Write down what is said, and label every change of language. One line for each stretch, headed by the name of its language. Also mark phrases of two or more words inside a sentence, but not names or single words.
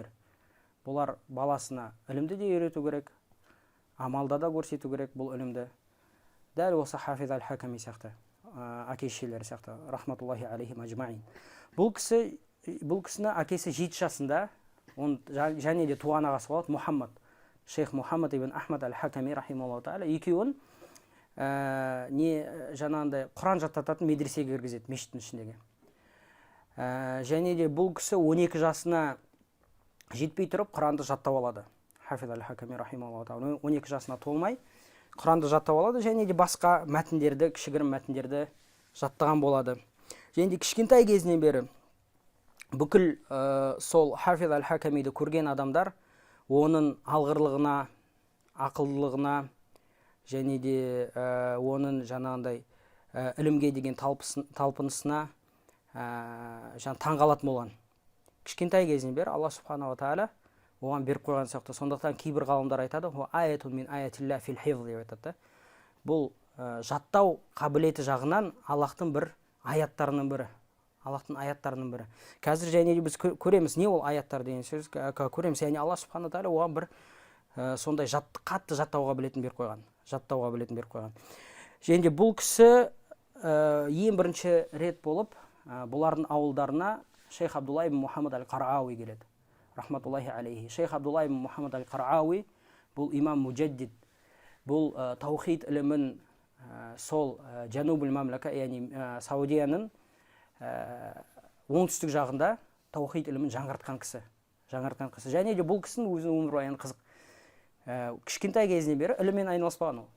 Kazakh: Бұлар баласына ілімді де үйрету керек, амалда да көрсету керек бұл ілімді. Дәл осы Хафиз Аль-Хаками сияқты, әке-шешелері сияқты,
Arabic: رحمة الله عليهم أجمعين.
Kazakh: Бұл кісіні әкесі 7 жасында, және де туған ағасы болады Мұхаммад, Шейх Мұхаммад ибн Ахмад Аль-Хаками
Arabic: رحمه الله تعالى,
Kazakh: екеуін жаңағындай Құран жаттататын медресеге кіргізеді, мешіттің ішіндегі. Және де бұл кісі 12 жасына жетпей тұрып Құранды жаттап алады. Хафиз Аль-Хаками
Arabic: رحمه الله تعالى
Kazakh: 12 жасына толмай Құранды жаттап алады, және де басқа мәтіндерді, кішігірім мәтіндерді жаттаған болады. Және де кішкентай кезінен бері бүкіл сол Хафиз Аль-Хакамиді көрген адамдар оның алғырлығына, ақылдылығына, және де оның жаңағындай ілімге деген талпынысына таңғалатын болған. Кішкентай кезінен бері Алла
Arabic: سبحانه وتعالى
Kazakh: оған беріп қойған сияқты. Сондықтан кейбір ғалымдар айтады,
Arabic: آية من آيات الله في الحفظ
Kazakh: деп айтады. Бұл жаттау қабілеті жағынан Аллахтың бір аяттарының бірі, Аллахтың аяттарының бірі. Қазір және біз көреміз, не ол аяттар деген сөз көреміз, яғни Алла
Arabic: سبحانه تعالى
Kazakh: оған бір сондай қатты жаттауға білетін беріп қойған. Және де бұл кісі ең бірінші рет болып бұлардың ауылдарына шейх Абдулла ибн Мухаммад аль-Қарауи келеді,
Arabic: رحمة الله عليه.
Kazakh: Шейх Абдулла ибн Мухаммад аль-Қарауи бұл имам муджаддид, бұл таухид ілімін сол
Arabic: جنوب المملكة,
Kazakh: яғни Саудияның оңтүстік жағында таухид ілімін жаңғыртқан кісі. Және де бұл кісінің өзінің өмірбаяны қызық. Кішкентай кезінен бері іліммен айналыспаған ол.